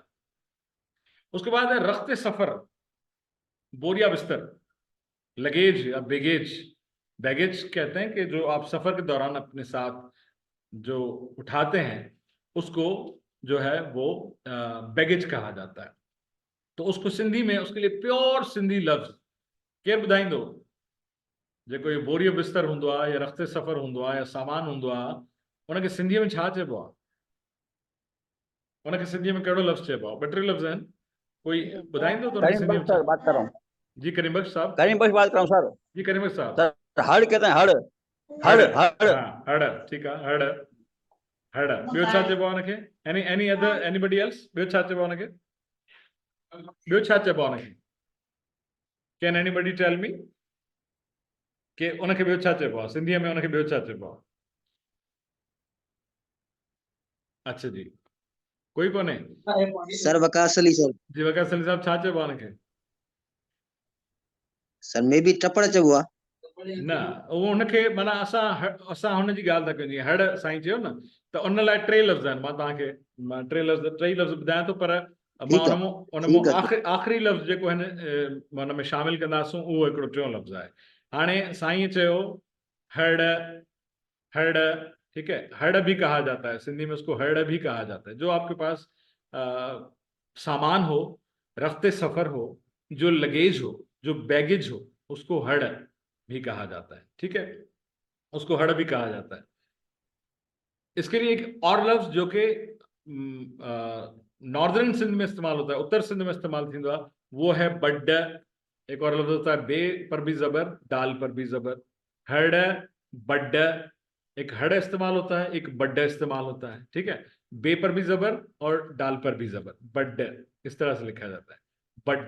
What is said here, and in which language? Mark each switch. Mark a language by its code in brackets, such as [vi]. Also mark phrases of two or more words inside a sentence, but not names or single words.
[ur] اس کے بعد ہے رختِ سفر، بوریا بستر، لگیج یا بیگیج. بیگیج کہتے ہیں کہ جو آپ سفر کے دوران اپنے ساتھ جو اٹھاتے ہیں، اس کو جو ہے وہ بیگیج کہا جاتا ہے. تو اس کو سندھی میں، اس کے لیے پیور سندھی لفظ [sd] केरु ॿुधाईंदो? जेको ये बोरियो बिस्तर हूंदो आहे, या रख्ते सफ़र हूंदो आहे, या सामान हूंदो आहे, उनखे सिंधीअ में छा चइबो आहे? उनखे सिंधीअ में कहिड़ो लफ़्ज़ चइबो आहे? ॿ टे लफ़्ज़ आहिनि, कोई ॿुधाईंदो त [ur] کریم بخش سر بات کر رہا ہوں. جی کریم بخش صاحب. کریم بخش بات کر رہا ہوں سر. جی کریم بخش صاحب. سر ہڑ کہتے ہیں، ہڑ ہڑ ہڑ. ہاں، ہڑ، ٹھیک ہے, [sd] हड़, हड़। ॿियो छा चइबो आहे उनखे? [en] any other, anybody else? [sd] ॿियो छा चइबो आहे उनखे? ॿियो छा चइबो आहे उनखे? [en] can anybody tell me [sd] कि उनखे ॿियो छा चइबो आहे सिंधीअ में? उनखे ॿियो छा चइबो आहे? [ur] اچھا جی, [sd] कोई कोन्हे? सर वकास अली सर। जी वकास अली साहब, छा चइबो आहे उनखे? सर [en] may be [sd] टपड़ चइबो आहे। न, उहो हुनखे माना असां हुनजी ॻाल्हि था कयूं। जीअं हड़ साईं चयो न, त उन लाइ टे लफ़्ज़ आहिनि। मां तव्हांखे टई लफ़्ज़ ॿुधायां थो, पर मां उन आख़िरी लफ़्ज़ जेको हिन हुन में शामिल कंदासूं, उहो हिकिड़ो टियों लफ़्ज़ आहे। हाणे साईं चयो हड़, हड़, [ur] ٹھیک ہے، ہڑ بھی کہا جاتا ہے سندھی میں، اس کو ہڑ بھی کہا جاتا ہے. جو آپ کے پاس سامان ہو، رفتے سفر ہو، جو لگیج ہو، جو بیگیج ہو، اس کو ہڑ بھی کہا جاتا ہے. ٹھیک ہے، اس کو ہڑ بھی کہا جاتا ہے. اس کے لیے ایک اور لفظ جو کہ ناردرن سندھ میں استعمال ہوتا ہے، اتر سندھ میں [sd] इस्तेमाल थींदो आहे, [ur] وہ ہے بڈ. ایک اور لفظ ہوتا ہے بے پر بھی زبر، ڈال پر بھی زبر، ہڑ، بڈ. ایک ہڑ استعمال ہوتا ہے، ایک بڈ استعمال ہوتا ہے. ٹھیک ہے، بے پر بھی زبر اور ڈال پر بھی زبر، بڈ، اس طرح سے لکھا جاتا ہے، بڈ.